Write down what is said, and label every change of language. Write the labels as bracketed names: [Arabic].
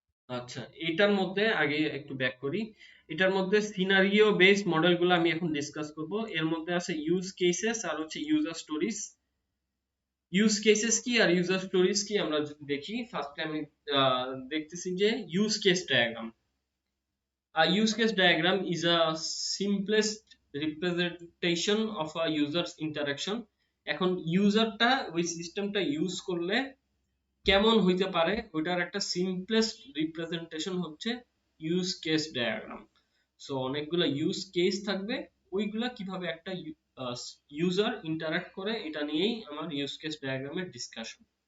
[Bangla] আচ্ছা, এটার মধ্যে আগে একটু ব্যাক করি। এটার মধ্যে সিনারিও বেসড মডেলগুলো আমি এখন ডিসকাস করব। এর মধ্যে আছে ইউজ কেসেস আর হচ্ছে ইউজার স্টোরিজ। ইউজ কেসেস কি আর ইউজার স্টোরিজ কি আমরা যদি দেখি, ফার্স্টে আমি দেখতেছি যে use case diagram. [English] A use case diagram is a simplest representation of a user's interaction. [Bangla] এখন ইউজারটা ওই সিস্টেমটা ইউজ করলে কেমন হইতে পারে ওইটার একটা সিম্পলেস্ট রিপ্রেজেন্টেশন হচ্ছে ইউজ কেস ডায়াগ্রাম। সো অনেকগুলো ইউজ কেস থাকবে, ওইগুলা কিভাবে একটা ইউজার ইন্টারঅ্যাক্ট করে এটা নিয়েই আমার ইউজ কেস ডায়াগ্রামের ডিসকাশন।